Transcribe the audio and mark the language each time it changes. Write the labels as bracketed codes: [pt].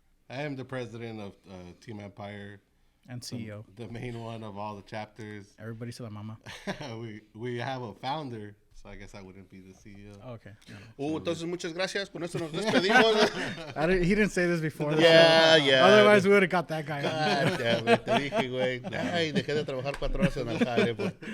[en] I am the president of Team Empire. And CEO. The main one of all the chapters. Everybody said that, Mama. we have a founder, so I guess I wouldn't be the CEO. Oh, okay. [es] Entonces, muchas gracias. Con esto nos despedimos. [en] He didn't say this before. Yeah. Otherwise, we would have got that guy on. God damn it, [es] te dije, güey. Ay, dejé de trabajar 4 horas en el jale.